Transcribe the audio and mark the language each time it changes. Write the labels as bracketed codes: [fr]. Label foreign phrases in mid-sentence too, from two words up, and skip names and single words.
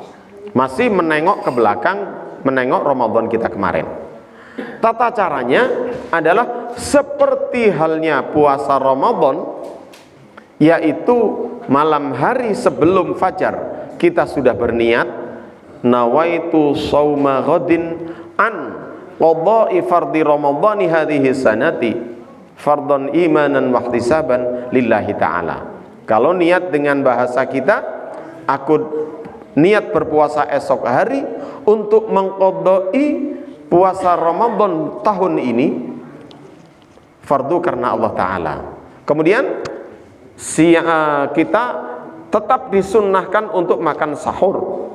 [id] Masih menengok ke belakang, menengok Ramadan kita kemarin. Tata caranya adalah seperti halnya puasa Ramadan, yaitu malam hari sebelum fajar kita sudah berniat [ar] نويت صوم غد عن قضاء فرض رمضان هذه السنة فرضا إيمانا واحتسابا لله تعالى. [id] Kalau niat dengan bahasa kita, aku niat berpuasa esok hari untuk mengqadha'i puasa Ramadan tahun ini fardu karena Allah Ta'ala. Kemudian kita tetap disunnahkan untuk makan sahur.